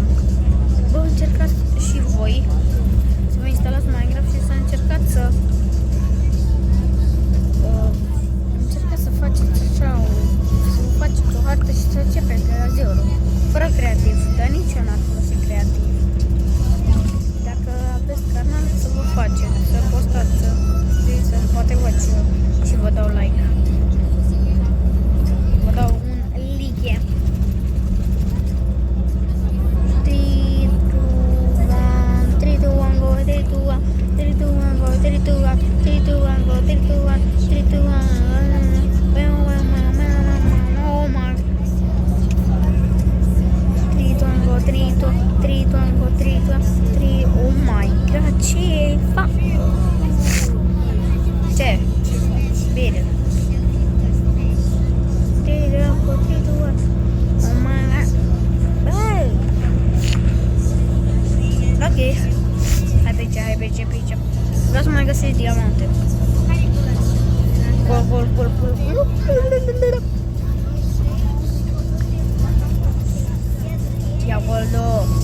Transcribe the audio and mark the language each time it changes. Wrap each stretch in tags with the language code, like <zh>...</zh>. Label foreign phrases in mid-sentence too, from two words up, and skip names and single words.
<ro>Bă, încercați și voi să vă instalați Minecraft și să încercați să încercați să faceți așa să faceți o hartă și să începeți de la zero. Fără creativ, dar nici eu n-ar folosi creativ. Dacă aveți canal, să vă faceți, să postați, să știți, să poate văd și vă dau like. Vă dau un like. 3, 2, 1, 3, 2, 1, go, 3, 2, 1, 3, 2, 1, go, 3, 2, 1, 3, 2, 1, go, 3, 2, 1, 3, 2, 1,</ro> <en>oh my.</en> <ro>3, 2, 1, go, 3, 2, 3, 2, 1, go, 3, 2, 3,</ro> <en>oh my god,</en> <ro>ce fac? Ce? Bine. 3, 2, 1, go, 3, 2, 1,</ro> <en>oh my god.</en> <ro>Băi! Ok. Hai pe aici, hai pe aici, pe aici. Vreau să mai găsesc diamante. Gol, gol, gol, gol, gol. Ia goldo.</ro>